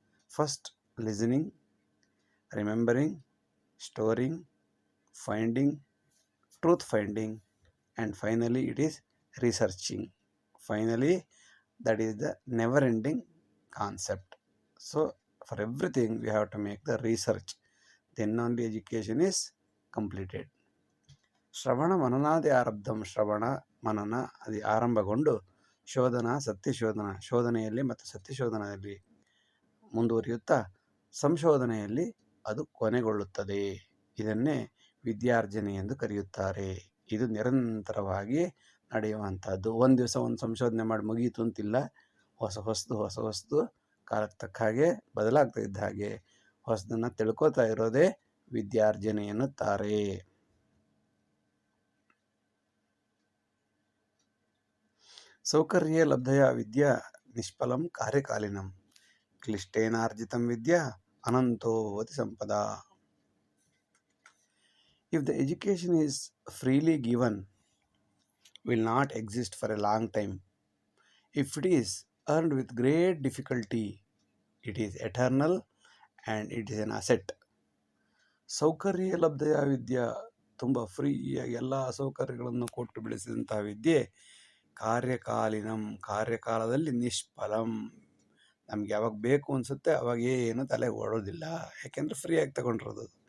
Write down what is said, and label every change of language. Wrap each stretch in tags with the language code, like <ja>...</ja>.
<en>First, listening, remembering, storing, finding, truth finding, and finally it is researching. Finally, that is the never ending concept. So for everything we have to make the research, then only education is completed.</en> <sa>ಶ್ರವಣ ಮನನಾದಿ ಆರಬ್ಧಂ,</sa> <kn>ಶ್ರವಣ ಮನನ ಅದು ಆರಂಭಗೊಂಡು ಶೋಧನ ಸತ್ಯಶೋಧನ, ಶೋಧನೆಯಲ್ಲಿ ಮತ್ತು ಸತ್ಯಶೋಧನೆಯಲ್ಲಿ ಮುಂದುವರಿಯುತ್ತಾ ಸಂಶೋಧನೆಯಲ್ಲಿ ಅದು ಕೊನೆಗೊಳ್ಳುತ್ತದೆ. ಇದನ್ನೇ ವಿದ್ಯಾರ್ಜನೆ ಎಂದು ಕರೆಯುತ್ತಾರೆ. ಇದು ನಿರಂತರವಾಗಿ ನಡೆಯುವಂಥದ್ದು. ಒಂದು ದಿವಸ ಒಂದು ಸಂಶೋಧನೆ ಮಾಡಿ ಮುಗಿಯಿತು ಅಂತಿಲ್ಲ. ಹೊಸದು ಕಾಲಕ್ಕೆ ತಕ್ಕ ಹಾಗೆ ಬದಲಾಗ್ತಾ ಇದ್ದ ಹಾಗೆ ಹೊಸದನ್ನು ತಿಳ್ಕೊತಾ ಇರೋದೇ ವಿದ್ಯಾರ್ಜನೆ ಎನ್ನುತ್ತಾರೆ.</kn> <sa>ಸೌಕರ್ಯ ಲಬ್ಧಯ ವಿದ್ಯಾ ನಿಷ್ಫಲಂ ಕಾರ್ಯಕಾಲಿನಂ, ಕ್ಲಿಷ್ಟೇನಾರ್ಜಿತಂ ವಿದ್ಯಾ ಅನಂತೋ ಭವತಿ Sampada.</sa> <en>If the education is freely given, will not exist for a long time. If it is earned with great difficulty, it is eternal and it is an asset.</en> <sa>ಸೌಕರ್ಯ ಲಬ್ಧಯ ವಿದ್ಯಾ,</sa> <kn>ತುಂಬ ಫ್ರೀಯಾಗಿ ಎಲ್ಲ ಸೌಕರ್ಯಗಳನ್ನು ಕೊಟ್ಟು ಬೆಳೆಸಿದಂತಹ ವಿದ್ಯೆ ಕಾರ್ಯಕಾಲಿನಂ, ಕಾರ್ಯಕಾಲದಲ್ಲಿ ನಿಷ್ಫಲಂ, ನಮ್ಗೆ ಯಾವಾಗ ಬೇಕು ಅನಿಸುತ್ತೆ ಅವಾಗ ಏನು ತಲೆಗೆ ಓಡೋದಿಲ್ಲ, ಯಾಕೆಂದರೆ ಫ್ರೀಯಾಗಿ ತಗೊಂಡಿರೋದು.</kn>